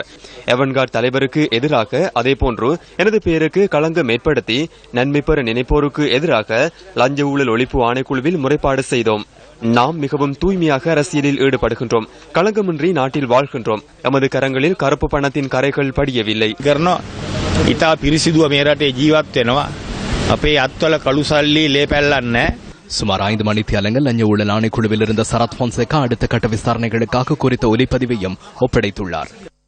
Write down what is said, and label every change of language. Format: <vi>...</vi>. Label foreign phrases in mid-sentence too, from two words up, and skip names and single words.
<ta>அவன்கார்ட் தலைவருக்கு எதிராக அதேபோன்று எனது பெயருக்கு களங்கம் ஏற்படுத்தி நன்மை பெற நினைப்போருக்கு எதிராக லஞ்ச ஊழல் ஒழிப்பு ஆணைக்குழுவில் முறைப்பாடு செய்தோம். நாம் மிகவும் தூய்மையாக அரசியலில் ஈடுபடுகின்றோம். களங்கமின்றி நாட்டில் வாழ்கின்றோம். எமது கரங்களில் கருப்பு பணத்தின் கரைகள் படியவில்லை.</ta> <si>ඉතා පිරිසිදුව මේ රටේ ජීවත් වෙනවා. අපේ අත්වල කළු සල්ලි ලේ පැල්ලන්නේ.</si> <ta>சுமார் 5 மணித்தியாலங்கள் லஞ்ச ஊழல் ஆணைக்குழுவில் இருந்த சரத் பான்சேகா அடுத்த கட்ட விசாரணைகளுக்காக குறித்த ஒலிப்பதிவையும் ஒப்படைத்துள்ளார்.</ta>